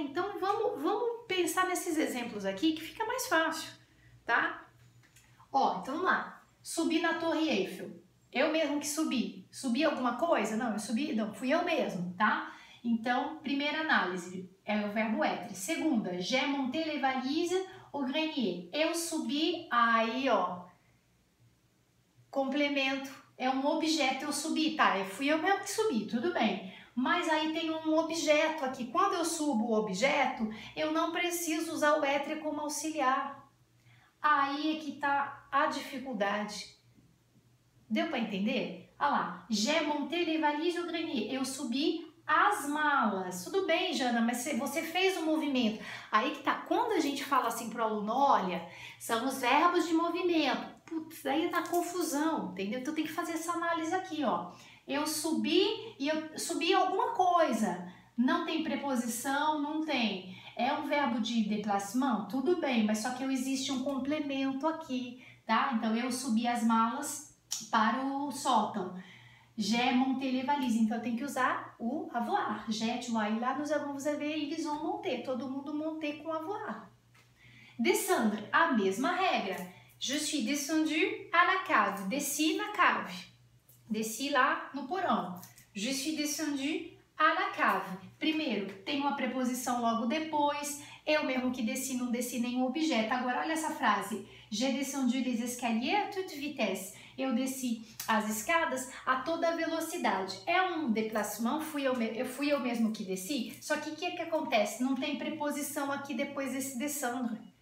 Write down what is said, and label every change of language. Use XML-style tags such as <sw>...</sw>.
<pt>Então vamos pensar nesses exemplos aqui que fica mais fácil, tá? Ó, então vamos lá. Subi na Torre Eiffel. Eu mesmo que subi. Subi alguma coisa? Não, fui eu mesmo, tá? Então, primeira análise, é o verbo être.</pt> <fr>Segunda, j'ai monté les valises au grenier.</fr> <pt>Eu subi, aí ó, complemento, é um objeto, eu subi, tá? Fui eu mesmo que subi, tudo bem. Mas aí tem um objeto aqui. Quando eu subo o objeto, eu não preciso usar o être como auxiliar. Aí é que tá a dificuldade. Deu para entender? Olha lá,</pt> <fr>j'ai monté les valises au grenier.</fr> <pt>Eu subi as malas. Tudo bem, Jana, mas você fez o movimento. Aí que tá, quando a gente fala assim pro aluno, olha, são os verbos de movimento. Putz, aí tá confusão, entendeu? Então tem que fazer essa análise aqui, ó. Eu subi e eu subi alguma coisa. Não tem preposição, não tem. É um verbo de déplacement? Tudo bem, mas só que existe um complemento aqui, tá? Então eu subi as malas para o sótão.</pt> <fr>J'ai monté les valises.</fr> <pt>Então, eu tenho que usar o avoir.</pt> <fr>J'ai, tu vois,</fr> <pt>e lá</pt> <fr>nous avons, vous avez, ils ont monté.</fr> <pt>Todo mundo</pt> <fr>monté com avoir. Descendre,</fr> <pt>a mesma regra.</pt> <fr>Je suis descendu à la cave.</fr> <pt>Desci na cave. Desci lá no porão.</pt> <fr>Je suis descendu à la cave.</fr> <pt>Primeiro, tem uma preposição logo depois. Eu mesmo que desci, não desci nenhum objeto. Agora, olha essa frase.</pt> <fr>J'ai descendu les escaliers à toute vitesse.</fr> <pt>Eu desci as escadas a toda velocidade. É um déplacement, fui eu mesmo que desci. Só que o que acontece? Não tem preposição aqui depois desse descendre.</pt>